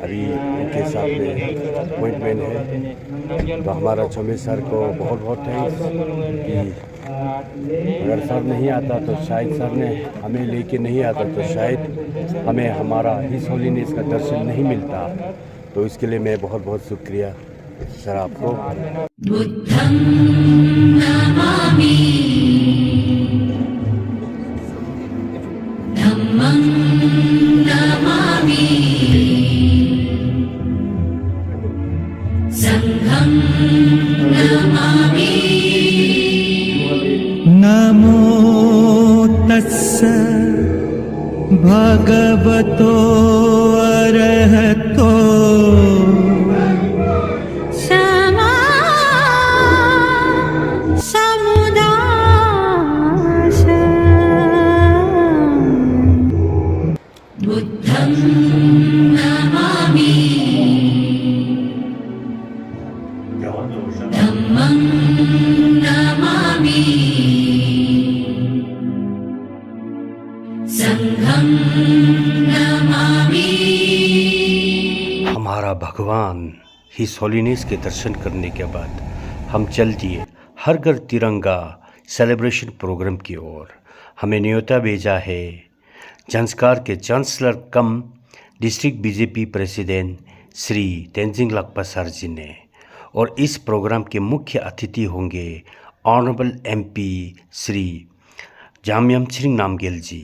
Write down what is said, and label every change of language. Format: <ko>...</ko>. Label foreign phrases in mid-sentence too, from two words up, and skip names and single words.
<hi>अभी उनके साथ में अपॉइंटमेंट है, तो हमारा चौमे सर को बहुत बहुत थैंक्स कि अगर सर नहीं आता तो शायद सर ने हमें लेके नहीं आता तो शायद हमें हमारा</hi> <en>his holiness</en> <hi>का दर्शन नहीं मिलता। तो इसके लिए मैं बहुत बहुत शुक्रिया सर आपको।</hi> <pi>बुद्धं नमामि धम्मं नमामि संघं नमामि। नमो तस्स भगवतो अरहतो क्षमा समुदाय बुद्धं नमामि धम्मं नमामि संघं नमामि।</pi> <hi>हमारा भगवान</hi> <en>his holiness</en> <hi>के दर्शन करने के बाद हम चल दिए हर घर तिरंगा</hi> <en>celebration program</en> <hi>की ओर। हमें न्योता भेजा है जंस्कार के</hi> <en>chancellor cum district BJP president</en> <hi>श्री तेंजिंग लाकपा सर जी ने, और इस प्रोग्राम के मुख्य अतिथि होंगे</hi> <en>honourable MP</en> <hi>श्री जामयमछिरिंग नामग्याल जी।</hi>